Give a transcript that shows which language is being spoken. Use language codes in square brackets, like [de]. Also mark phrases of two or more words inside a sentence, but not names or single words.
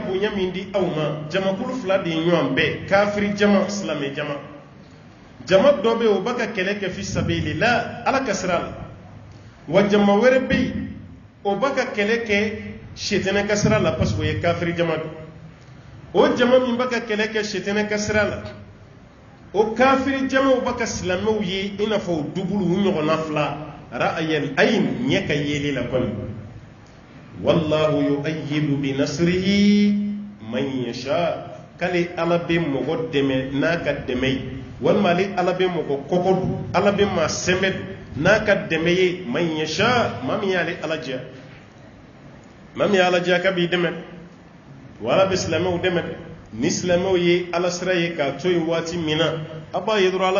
[bm] bonya min di aw ma jamakulu fila de ye ɲɔgɔn bɛɛ kafiri jama silamɛ jama jama dɔ bɛ yen o b'a ka kɛlɛ kɛ [ar] في سبيل الله [bm] Ala ka sira la wa jama wɛrɛ bɛ yen o b'a ka kɛlɛ kɛ sitana ka sira la [fr] parce que [bm] o ye kafiri jama don o jama min b'a ka kɛlɛ kɛ sitana ka sira la o kafiri jamaw b'a ka silamɛw ye i n'a fɔ o dubulu u ɲɔgɔnna fila [ar] رأي العين [bm] ɲɛ ka yeli la kɔni [ar] والله يؤيد بنصره من يشاء [bm] kale Ala bɛ mɔgɔ dɛmɛ n'a ka dɛmɛ ye walima ale Ala bɛ mɔgɔ kɔkɔ don Ala bɛ maa sɛmɛ n'a ka dɛmɛ ye [ar] من يشاء [bm] maa min y'ale Ala diya maa min y'Ala diya k'a b'i dɛmɛ wa Ala bɛ silamɛw dɛmɛ ni silamɛw ye Ala sira ye k'a to yen waati min na a b'a ye dɔrɔn Ala